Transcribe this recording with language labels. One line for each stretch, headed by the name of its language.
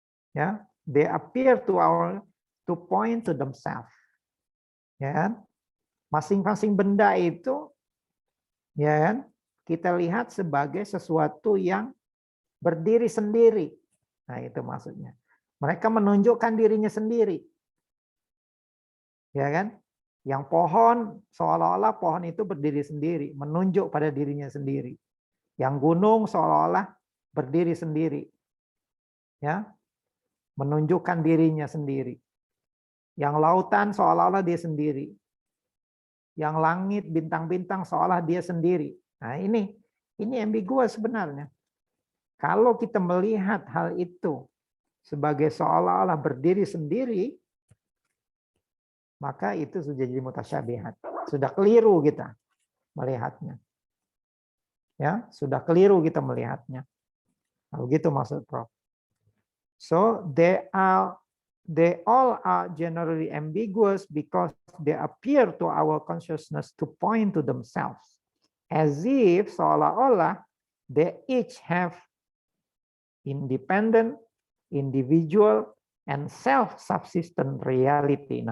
English: Ya, they appear to point to themselves.
Indonesian: Ya. Masing-masing benda itu ya, kita lihat sebagai sesuatu yang berdiri sendiri. Nah, itu maksudnya. Mereka menunjukkan dirinya sendiri. Ya kan? Yang pohon, seolah-olah pohon itu berdiri sendiri, menunjuk pada dirinya sendiri. Yang gunung seolah-olah berdiri sendiri. Ya. Menunjukkan dirinya sendiri. Yang lautan seolah-olah dia sendiri. Yang langit, bintang-bintang seolah dia sendiri. Nah, ini ambiguous sebenarnya. Kalau kita melihat hal itu sebagai seolah-olah berdiri sendiri, maka itu sudah jadi mutasyabihat. Sudah keliru kita melihatnya. Ya, sudah keliru kita melihatnya. Nah, begitu maksud Prof.
English: So they all are generally ambiguous because they appear to our consciousness to point to themselves, as if seolah-olah they each have independent, individual, and self-subsistent reality.